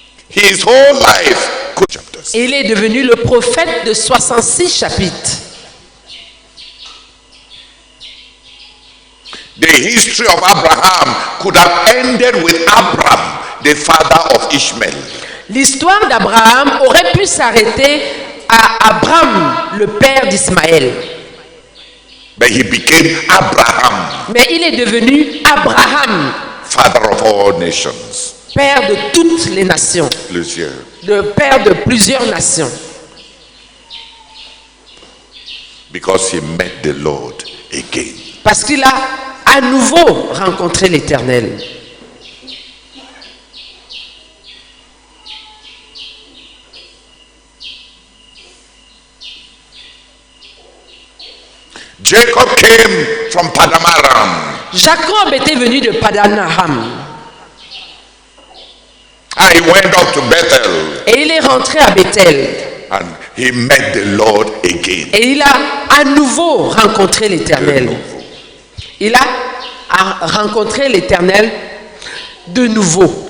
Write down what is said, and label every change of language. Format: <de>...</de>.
<en>His whole life.</en> <fr>Et il est devenu le prophète de 66 chapitres.</fr> <en>The history of Abraham could have ended with Abram, the father of Ishmael.</en> <fr>L'histoire d'Abraham aurait pu s'arrêter à Abraham, le père d'Ismaël.</fr> <en>But he became Abraham.</en> <fr>Mais il est devenu Abraham,</fr> <en>father of all nations.</en> <fr>Père de toutes les nations. Plusieurs. Père de plusieurs nations.</fr> <en>Because he met the Lord again.</en> <fr>Parce qu'il a à nouveau rencontré l'Éternel.</fr> <en>Jacob came from Padanaram.</en> <fr>Jacob était venu de Padanaram.</fr> <en>And he went up to Bethel.</en> <fr>Et il est rentré à Bethel.</fr> <en>And he met the Lord again.</en> <fr>Et il a à nouveau rencontré l'Éternel. Il a rencontré l'Éternel de nouveau.</fr>